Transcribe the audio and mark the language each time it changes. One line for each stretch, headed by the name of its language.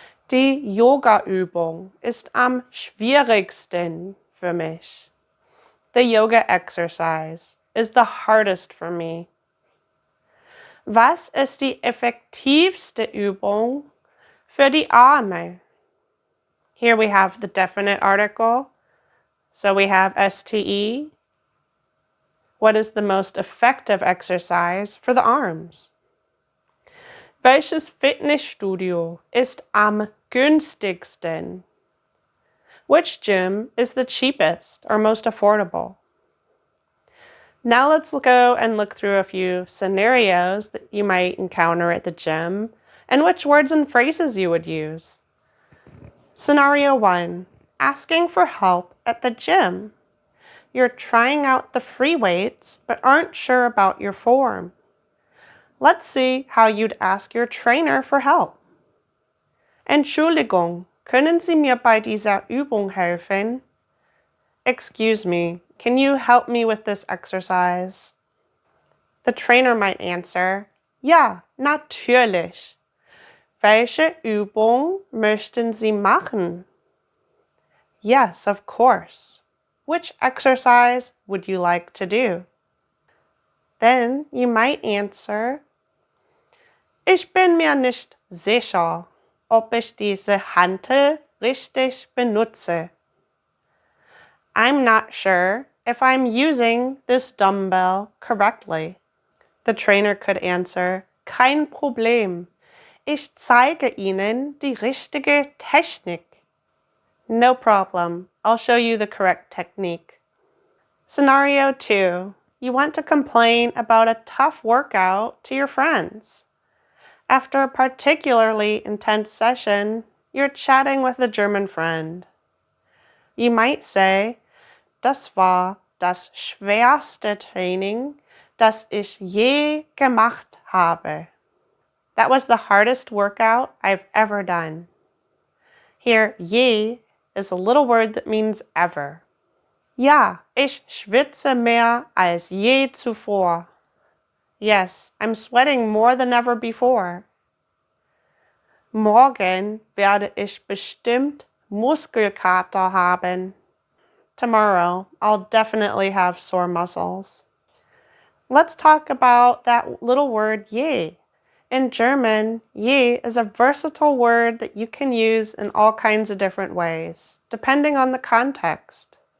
German: Die Yoga-Übung ist am schwierigsten für mich.
English: The yoga exercise is the hardest for me.
German: Was ist die effektivste Übung für die Arme?
English: Here we have the definite article. So we have ste. What is the most effective exercise for the arms?
German: Welches Fitnessstudio ist am günstigsten?
English: Which gym is the cheapest or most affordable? Now let's go and look through a few scenarios that you might encounter at the gym and which words and phrases you would use. Scenario 1. Asking for help at the gym. You're trying out the free weights but aren't sure about your form. Let's see how you'd ask your trainer for help.
German: Entschuldigung, können Sie mir bei dieser Übung helfen?
English: Excuse me, can you help me with this exercise? The trainer might answer,
German: Ja, natürlich. Welche Übung möchten Sie machen?
English: Yes, of course. Which exercise would you like to do? Then you might answer,
German: Ich bin mir nicht sicher, ob ich diese Hantel richtig benutze.
English: I'm not sure if I'm using this dumbbell correctly. The trainer could answer,
German: Kein Problem. Ich zeige Ihnen die richtige Technik.
English: No problem. I'll show you the correct technique. Scenario 2. You want to complain about a tough workout to your friends. After a particularly intense session, you're chatting with a German friend. You might say,
German: Das war das schwerste Training, das ich je gemacht habe.
English: That was the hardest workout I've ever done. Here, je is a little word that means ever.
German: Ja, ich schwitze mehr als je zuvor.
English: Yes, I'm sweating more than ever before.
German: Morgen werde ich bestimmt Muskelkater haben.
English: Tomorrow, I'll definitely have sore muscles. Let's talk about that little word je. In German, je is a versatile word that you can use in all kinds of different ways, depending on the context.